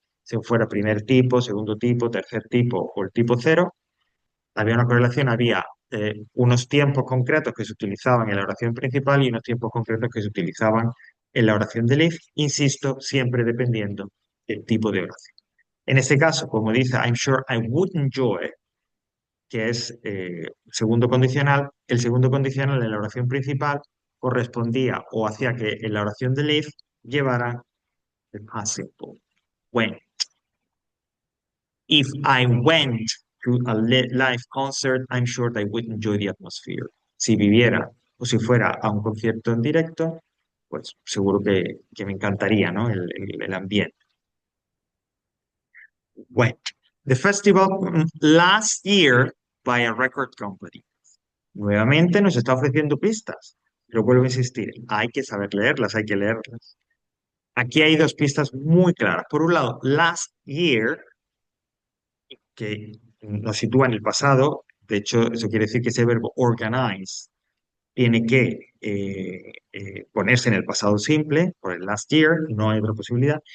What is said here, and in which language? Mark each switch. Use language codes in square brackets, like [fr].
[es] Si fuera primer tipo, segundo tipo, tercer tipo o el tipo cero, había una correlación, había unos tiempos concretos que se utilizaban en la oración principal y unos tiempos concretos que se utilizaban en la oración de Leif, insisto, siempre dependiendo del tipo de oración. En este caso, como dice, [en] I'm sure I would enjoy, [es] que es segundo condicional. El segundo condicional en la oración principal correspondía o hacía que en la oración de live llevara el past simple. [en] When. If I went to a live concert, I'm sure I would enjoy the atmosphere. [es] Si viviera o si fuera a un concierto en directo, pues seguro que me encantaría, ¿no? El ambiente. [en] Went. The festival last year by a record company. [es] Nuevamente nos está ofreciendo pistas, pero vuelvo a insistir, hay que saber leerlas, hay que leerlas. Aquí hay dos pistas muy claras. Por un lado, last year, que nos sitúa en el pasado, de hecho, eso quiere decir que ese verbo organize tiene que ponerse en el pasado simple, por el last year, no hay otra posibilidad.